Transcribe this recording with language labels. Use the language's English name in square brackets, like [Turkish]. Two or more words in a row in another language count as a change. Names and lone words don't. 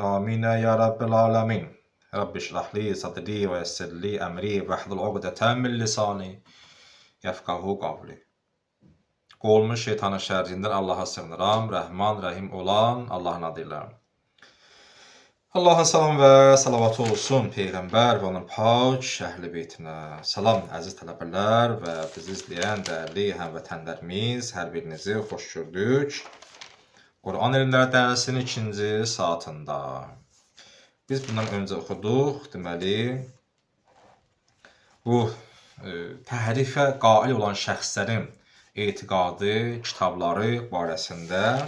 [Arabic] آمين يا رب العالمين. رب اشرح لي صدري ويسر لي أمري واحلل عقدة من لساني يفقهوا قولي. [Azerbaijani] Qolmuş şeytanın şerrinden Allah'a sığınıram. Rahman, Rahim olan Allah'ın adıyla. Allah'ın salam ve salavatı olsun Peyğəmbər və onun pak şəhli beytinə. Salam əziz tələbələr və bizi izləyən dəyərli həmvətənlərimiz, hər birinizi xoş gördük. Quran elmləri dərsinin 2-ci saatında. Biz bundan öncə oxuduq, deməli, bu təhrifə qail olan şəxslərin etiqadı, kitabları barəsində.